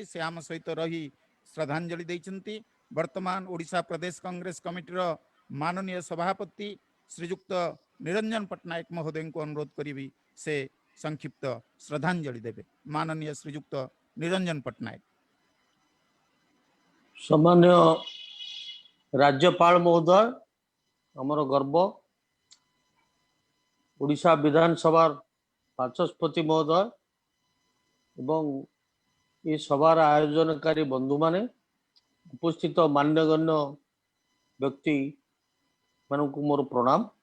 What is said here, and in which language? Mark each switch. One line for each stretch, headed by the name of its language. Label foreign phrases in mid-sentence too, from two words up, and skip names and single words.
Odia: ସେ ଆମ ସହିତ ରହି ଶ୍ରଦ୍ଧାଞ୍ଜଳି ଦେଇଛନ୍ତି। ବର୍ତ୍ତମାନ ଓଡ଼ିଶା ପ୍ରଦେଶ କଂଗ୍ରେସ କମିଟିର ମାନନୀୟ ସଭାପତି ଶ୍ରୀଯୁକ୍ତ ନିରଞ୍ଜନ ପଟ୍ଟନାୟକ ମହୋଦୟଙ୍କୁ ଅନୁରୋଧ କରିବି ସେ ସଂକ୍ଷିପ୍ତ ଶ୍ରଦ୍ଧାଞ୍ଜଳି ଦେବେ। ମାନନୀୟ ଶ୍ରୀଯୁକ୍ତ ନିରଞ୍ଜନ ପଟ୍ଟନାୟକ। ସମ୍ମାନ୍ୟ ରାଜ୍ୟପାଳ ମହୋଦୟ, ଆମର ଗର୍ବ ଓଡ଼ିଶା ବିଧାନସଭା ବାଚସ୍ପତି ମହୋଦୟ ଏବଂ ଏ ସଭାର ଆୟୋଜନକାରୀ ବନ୍ଧୁ ମାନେ ଉପସ୍ଥିତ ମାନ୍ୟଗଣ୍ୟ ବ୍ୟକ୍ତି ମାନକ ମୋର ପ୍ରଣାମ।